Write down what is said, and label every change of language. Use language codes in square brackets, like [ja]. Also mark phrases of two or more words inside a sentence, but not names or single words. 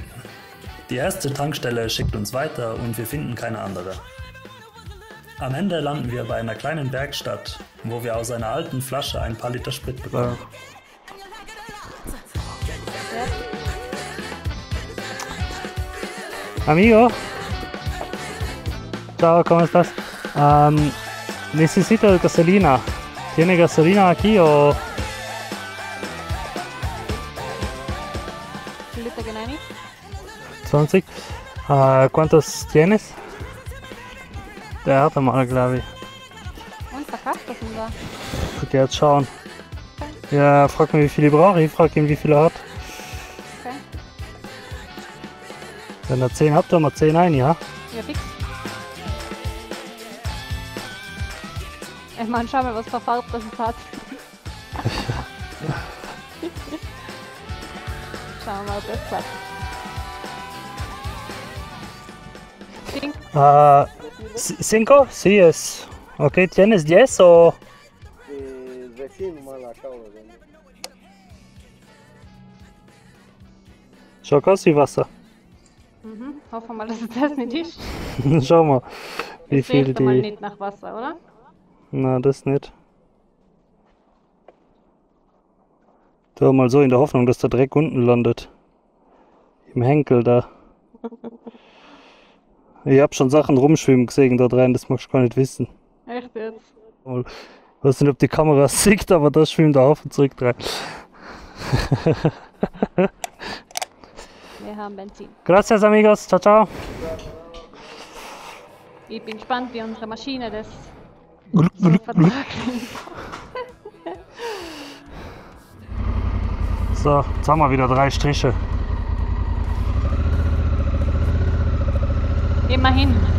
[de] Die erste Tankstelle schickt uns weiter und wir finden keine andere. Am Ende landen wir bei einer kleinen Werkstatt, wo wir aus einer alten Flasche ein paar Liter Sprit bekommen. [es] Amigo. Ciao, ¿cómo estás? Necesito gasolina. ¿Tiene gasolina aquí o...? [de] Wie Liter gehen rein? 20. [es] ¿Cuántos tienes? [de] Der hatte mal, glaube ich. Und verkauft das denn da? Ich geh jetzt schauen. Ja, frag mich, wie viel ich brauche. Ich frag ihn, wie viel er hat. Okay. Wenn er 10 hat, tun wir 10 ein, ja? Ja, fix. Ich meine, schau mal, was für Farbe das es hat. Schauen wir mal, ob das klappt. [es] ¿Cinco? Sí, es. Ok, ¿tienes 10 o...? Recién nomás la acabo de vender. [de] Schau aus wie Wasser. Mhm. Hoffen wir mal, dass es das nicht ist. Schau mal, wie Es viel riecht mal die... nicht nach Wasser, oder? Na, das nicht. Da mal so in der Hoffnung, dass der Dreck unten landet. Im Henkel da. Ich hab schon Sachen rumschwimmen gesehen da rein, das magst du gar nicht wissen. Echt jetzt? Ich weiß nicht, ob die Kamera es sieht, aber da schwimmt der Haufen zurück rein. Wir haben Benzin. [es] Gracias, amigos. Ciao, ciao. [de] Ich bin gespannt, wie unsere Maschine das so vertragt. So, jetzt haben wir wieder 3 Striche. Immerhin.